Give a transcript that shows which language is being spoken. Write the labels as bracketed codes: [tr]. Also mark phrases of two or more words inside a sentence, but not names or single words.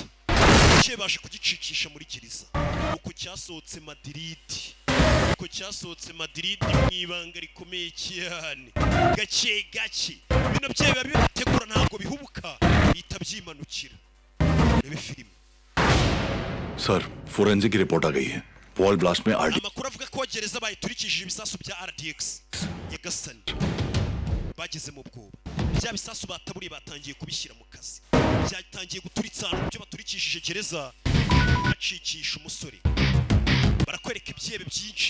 [rw] Baje kugicikisha muri gereza. Uko cyasohotse Madrid mwibanga rikomeye cyane. Gake bino bye biba bitegura ntabwo bihubuka bita byimanukira. Rebe film. [hi] सर फोरेंसिक की रिपोर्ट आ गई है [en] wall blast [hi] में [rw] Amakuru avuga ko gereza bayiturikishije ibisasu bya RDX Nyagasani. Bageze mu bwoba. Bya bisasu bataburiye batangiye kubishyira mu kazi. Byatangiye guturitsa ahantu byo baturikishije gereza bacikisha umusore. Barakwereka ibyebe byinshi.